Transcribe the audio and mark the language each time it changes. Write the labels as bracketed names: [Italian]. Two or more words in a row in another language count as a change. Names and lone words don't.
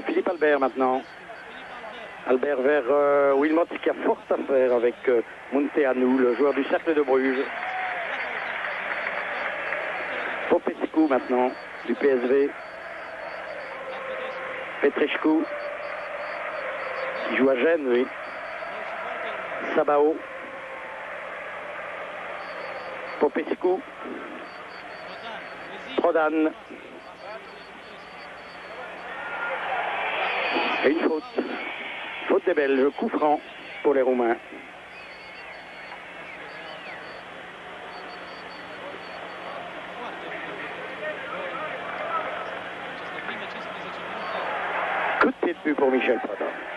[French] Philippe Albert maintenant. Albert vers Wilmot qui a fort à faire avec Munteanu, le joueur du Cercle de Bruges. Popescu maintenant, du PSV. Petrescu, qui joue à Gênes, oui. Sabao. Popescu. Prodan. Et une faute. Faute des Belges, coup franc pour les Roumains. Coup de pied de but pour Michel Prudhomme.